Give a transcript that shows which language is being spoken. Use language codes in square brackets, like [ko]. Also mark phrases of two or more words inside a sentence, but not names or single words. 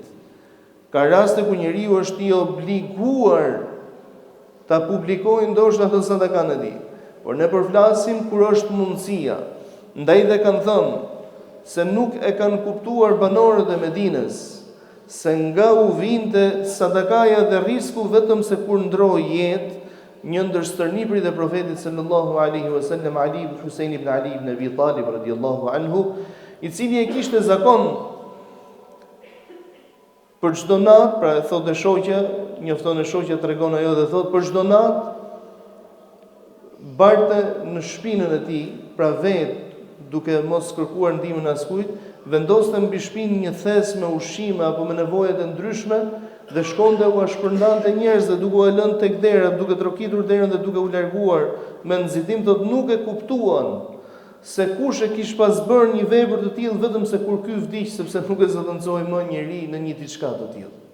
[sq] Ka raste ku njeriu është I obliguar ta publikojë ndoshta atë sadakan e tij, por ne përflasim kur është mundësia. Ndaj dhe kanë thënë se nuk e kanë kuptuar banorët e Medinës se nga u vinte sadakaja dhe risku vetëm se kur ndroi jetë një ndër stërnipërit e profetit [ar] صلى الله عليه وسلم, [sq] Ali ibn Husain ibn Ali ibn Abi Talib [ar] رضي الله عنه, [sq] I cili e kishte zakon për çdo natë, pra e thotë shoqja, njofton e shoqja tregon ajo dhe thotë për çdo natë barte në shpinën e tij, pra vetë duke mos kërkuar ndihmën askujt, vendoste mbi shpinë një thes me ushqime apo me nevojat e ndryshme dhe shkonte u shpërndante njerëzve duke u lënë tek dera, duke trokitur derën dhe duke u larguar me nxitim, thotë nuk e kuptuan se kush e kish pas bërë një vepër të tillë vetëm se kur ky vdiq, sepse nuk e zotënzoi më njeri në një diçka të tillë.